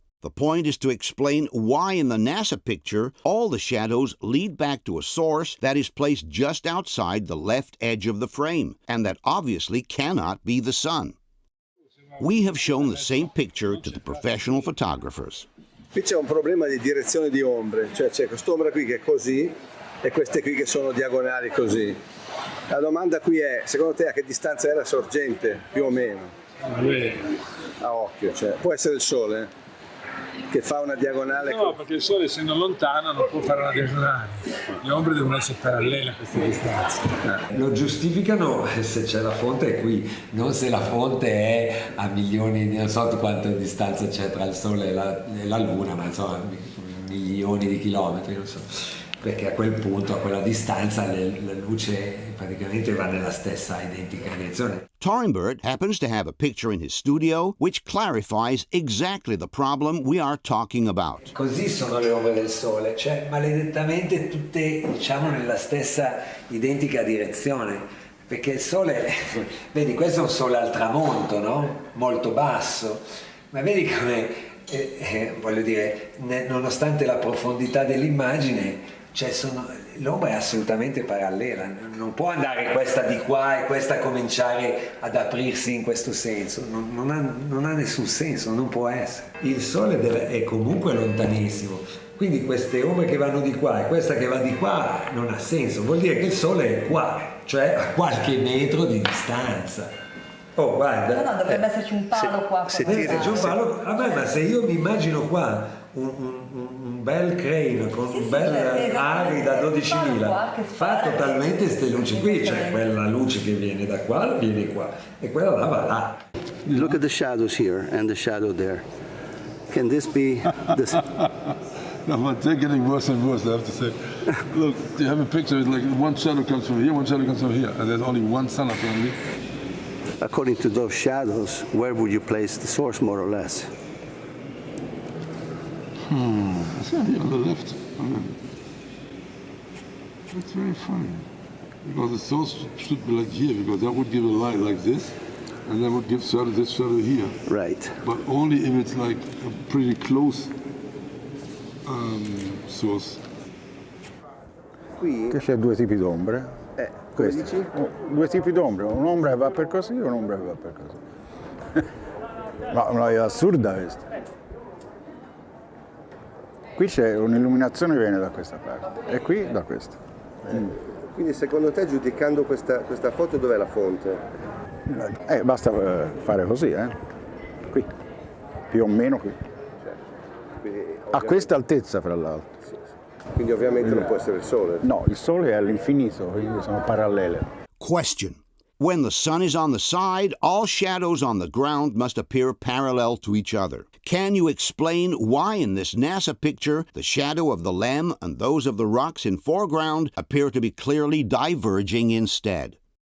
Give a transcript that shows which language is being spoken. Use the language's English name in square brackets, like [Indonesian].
[English] The point is to explain why in the NASA picture, all the shadows lead back to a source that is placed just outside the left edge of the frame, and that obviously cannot be the sun. We have shown the same picture to the professional photographers. [Italian] Qui c'è un problema di direzione di ombre, cioè c'è quest'ombra qui che è così e queste qui che sono diagonali così. La domanda qui è, secondo te a che distanza è la sorgente, più o meno? A occhio, cioè, può essere il sole che fa una diagonale? No, perché il sole essendo lontano non può fare una diagonale. Le ombre devono essere parallele a queste distanze. Lo giustificano se c'è la fonte è qui, non se la fonte è a milioni di, non so quanta distanza c'è tra il sole e la luna, ma insomma milioni di chilometri, non so. Perché a quel punto, a quella distanza, la luce praticamente va nella stessa identica direzione. [English] Torenberg happens to have a picture in his studio which clarifies exactly the problem we are talking about. [Italian] Così sono le ombre del sole, cioè maledettamente tutte, diciamo, nella stessa identica direzione. Perché il sole, vedi, questo è un sole al tramonto, no? Molto basso, ma vedi come, voglio dire, nonostante la profondità dell'immagine, cioè l'ombra è assolutamente parallela, non può andare questa di qua e questa cominciare ad aprirsi in questo senso, non ha nessun senso, non può essere. Il sole è comunque lontanissimo, quindi queste ombre che vanno di qua e questa che va di qua non ha senso, vuol dire che il sole è qua, cioè a qualche metro di distanza. Oh, guarda. No, dovrebbe esserci un palo qua. Se c'è un palo, vabbè, ma se io mi immagino qua un bel crane con un bel ari da 12.000 fa totalmente queste luci qui, cioè quella luce che viene da qua viene qua e quella là va là. [English] Look at the shadows here and the shadow there. Can this be this? No, but they're getting worse and worse, I have to say. Look, you have a picture, it's like one shadow comes from here, one shadow comes from here, and there's only one sun apparently. According to those shadows, where would you place the source more or less? It's here on the left. That's very funny. Because the source should be like here, because that would give a light like this, and that would give this shadow here. Right. But only if it's like a pretty close source. [Italian] Qui c'è due tipi d'ombre. Questi. Due tipi d'ombre, un'ombra che va per così e un'ombra che va per così. No, è assurda questa. Qui c'è un'illuminazione che viene da questa parte e qui da questa. Quindi secondo te, giudicando questa foto, dov'è la fonte? Basta fare così, qui, più o meno qui. A questa altezza, fra l'altro. Sì. Quindi ovviamente non può essere il sole. No, il sole è all'infinito, quindi sono parallele. [English] Question. When the sun is on the side, all shadows on the ground must appear parallel to each other. Can you explain why in this NASA picture the shadow of the LEM and those of the rocks in foreground appear to be clearly diverging instead?